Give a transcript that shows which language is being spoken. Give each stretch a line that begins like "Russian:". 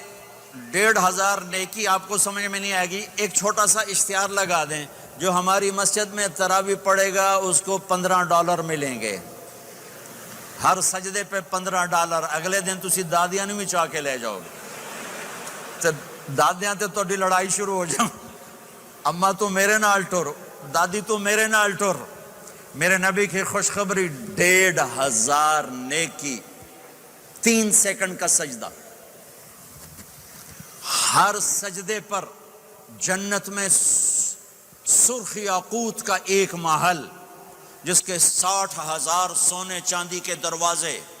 Urdu: 1500 نیکی آپ کو سمجھ میں نہیں آئے گی. ایک چھوٹا سا اشتہار لگا دیں، جو ہماری مسجد میں تراویح پڑے گا اس کو $15 ملیں گے، ہر سجدے پہ $15.
Punjabi: اگلے دن تسی دادیاں نہیں چاہ کے لے جاؤ گے. تو دادیاں تے تہاڈی لڑائی شروع ہو جاؤ، اما تو میرے نال ٹر، دادی تو میرے نال ٹر.
Urdu: میرے نبی کی خوشخبری، 1500 نیکی، 3 سیکنڈ کا سجدہ. ہر سجدے پر جنت میں سرخ یاقوت کا ایک محل جس کے 60,000 سونے چاندی کے دروازے.